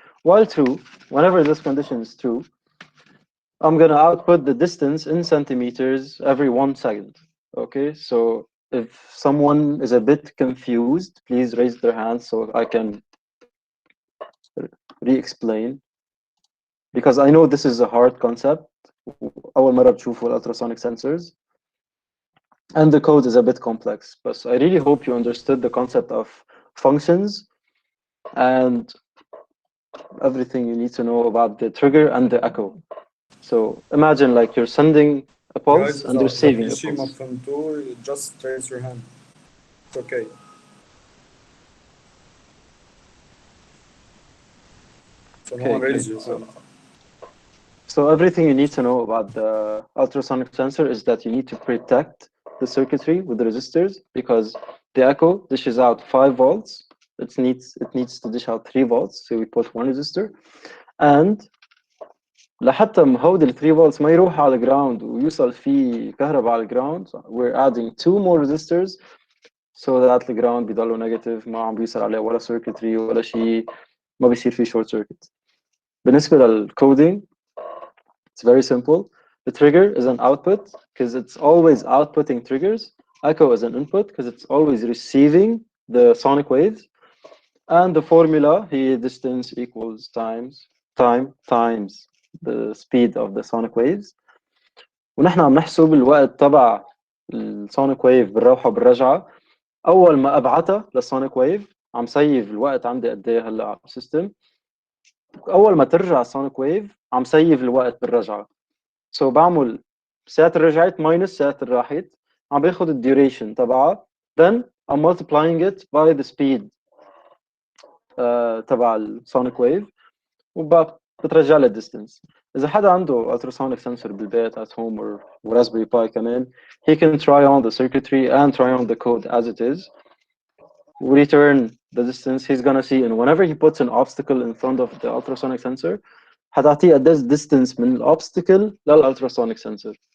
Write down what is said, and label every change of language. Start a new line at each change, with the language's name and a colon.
English: While true, whenever this condition is true, I'm gonna output the distance in centimeters every 1 second. Okay, so if someone is a bit confused, please raise their hand so I can re-explain. Because I know this is a hard concept.
Arabic: أول مرة بتشوفوا ultrasonic sensors.
English: And the code is a bit complex, but I really hope you understood the concept of functions and everything you need to know about the trigger and the echo. So imagine like you're sending a pulse and receiving a PC ما pulse.
Arabic: فهمتوه,
English: just raise your hand. It's okay. So no one raise your hand. So everything you need to know about the ultrasonic sensor is that you need to protect the circuitry with the resistors, because the echo dishes out 5 volts. It needs to dish out 3 volts, so we put 1 resistor.
Arabic: And لحتى مهود ال 3 volts ما يروح على الجراوند ويوصل فيه كهرباء على الجراوند,
English: we're adding 2 more resistors so that
Arabic: الجراوند بيضلوا negative, ما عم بيصير عليه ولا circuitry ولا شيء, ما بيصير فيه short circuit. بالنسبة للcoding,
English: it's very simple. The trigger is an output because it's always outputting triggers. Echo is an input because it's always receiving the sonic waves. And the formula here, distance equals time times the speed of the sonic waves.
Arabic: ونحن عم نحسب الوقت تبع السونيك ويف بالروحة وبالرجعة. أول ما أبعتها للسونيك ويف عم سيف الوقت عندي قد إيه هلا على السيستم. أول ما ترجع السونيك ويف عم سيف الوقت بالرجعة. So بعمل ساعة رجعت minus ساعة راحت, عم باخد الديوريشن تبعها,
English: then I'm multiplying it by the speed
Arabic: تبع السونيك ويف وبترجع لي الديستنس. إذا حدا عنده
English: ultrasonic sensor
Arabic: بالبيت
English: at home or Raspberry Pi
Arabic: كمان,
English: he can try on the circuitry and try on the code as it is. Return the distance he's gonna see, and whenever he puts an obstacle in front of the ultrasonic sensor,
Arabic: حتعطيه قديش
English: distance
Arabic: من الobstacle للultrasonic
English: sensor.